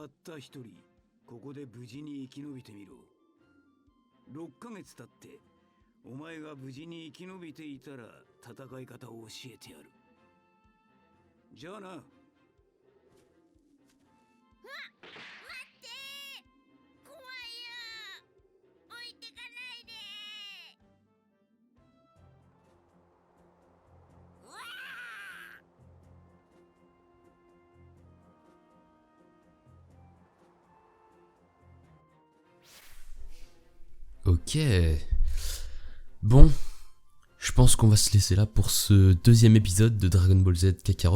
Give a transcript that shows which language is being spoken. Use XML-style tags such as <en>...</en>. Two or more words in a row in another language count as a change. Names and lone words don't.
<ja>たった一人ここで無事に生き延びてみろ。6ヶ月経ってお前が無事に生き延びていたら戦い方を教えてやる。じゃあな。待って怖いよ置いてかないでうわ</ja> <fr>Ok. Bon, je pense qu'on va se laisser là pour ce deuxième épisode de Dragon Ball Z Kakarot.</fr>